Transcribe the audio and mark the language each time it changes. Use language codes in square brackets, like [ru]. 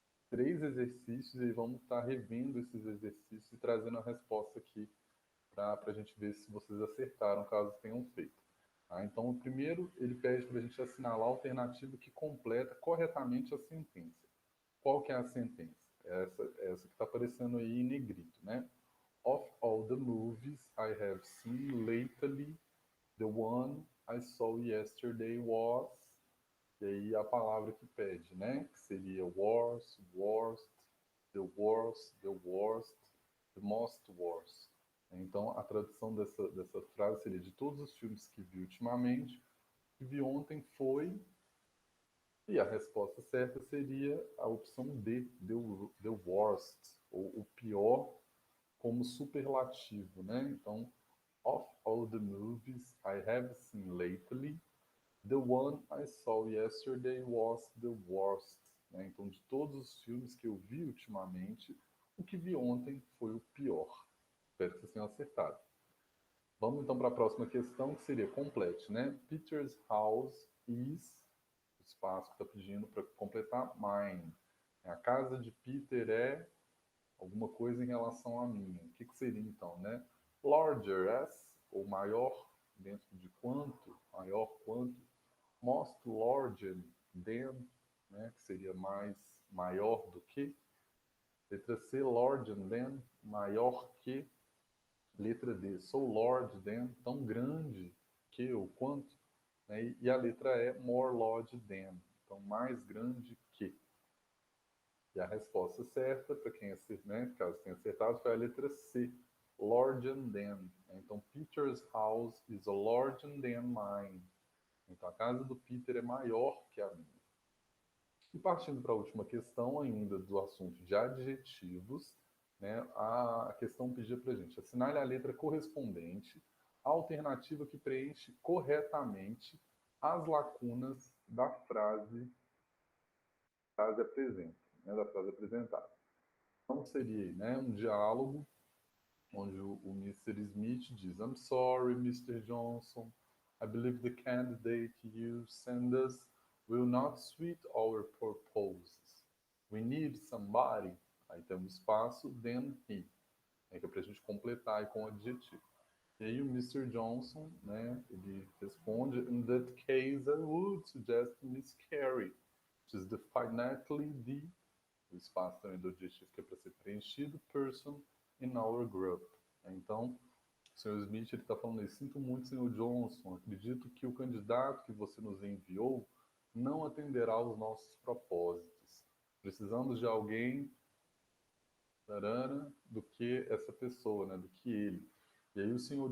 [pt] 3 exercícios, e vamos estar revendo esses exercícios e trazendo a resposta aqui para a gente ver se vocês acertaram, caso tenham feito. Tá? Então, o primeiro, ele pede para a gente assinalar a alternativa que completa corretamente a sentença. Qual que é a sentença? Essa que está aparecendo aí em negrito, né? [en] Of all the movies I have seen lately, the one I saw yesterday was... [pt] E aí a palavra que pede, né? Que seria [en] worst, worst, the worst, the most worst. [pt] Então, a tradução dessa frase seria: de todos os filmes que vi ultimamente, o que vi ontem foi... E a resposta certa seria a opção D, [en] the worst, [pt] ou o pior, como superlativo, né? [en] Então, of all the movies I have seen lately, the one I saw yesterday was the worst. [pt] Né? Então, de todos os filmes que eu vi ultimamente, o que vi ontem foi o pior. Espero que vocês tenham acertado. Vamos então para a próxima questão, que seria complete, né? [en] Peter's house is... [pt] O espaço que está pedindo para completar, [en] mine. [pt] A casa de Peter é alguma coisa em relação a mim. O que seria então, né? [en] Larger as, [pt] ou maior, dentro de quanto, maior quanto. [en] Most larger than, [pt] né? Que seria mais, maior do que. Letra C, [en] larger than, [pt] maior que. Letra D, [en] so large than, [pt] tão grande que, ou quanto. Né? E a letra E, [en] more large than, [pt] então mais grande que. E a resposta certa, para quem né, caso tenha acertado, foi a letra C, [en] larger than. Então, Peter's house is larger than mine. [pt] Então, a casa do Peter é maior que a minha. E partindo para a última questão, ainda do assunto de adjetivos, né, a questão pedia para a gente assinale a letra correspondente à alternativa que preenche corretamente as lacunas da frase apresenta, né, da frase apresentada. Então seria, né, um diálogo onde o Mr. [en] Smith [pt] diz: [en] I'm sorry, Mr. Johnson, I believe the candidate you send us will not suit our purposes. We need somebody. [pt] Aí temos espaço, [en] then he. [pt] É que é para a gente completar aí com o adjetivo. E aí o Mr. [en] Johnson, [pt] né, ele responde: [en] In that case, I would suggest Miss Carey, which is definitely the... [pt] O espaço também do adjetivo que é para ser preenchido, [en] person in our group. [pt] Então, o Sr. Smith está falando aí: sinto muito, Sr. Johnson, acredito que o candidato que você nos enviou não atenderá aos nossos propósitos. Precisamos de alguém do que essa pessoa, né, do que ele. E aí o Sr.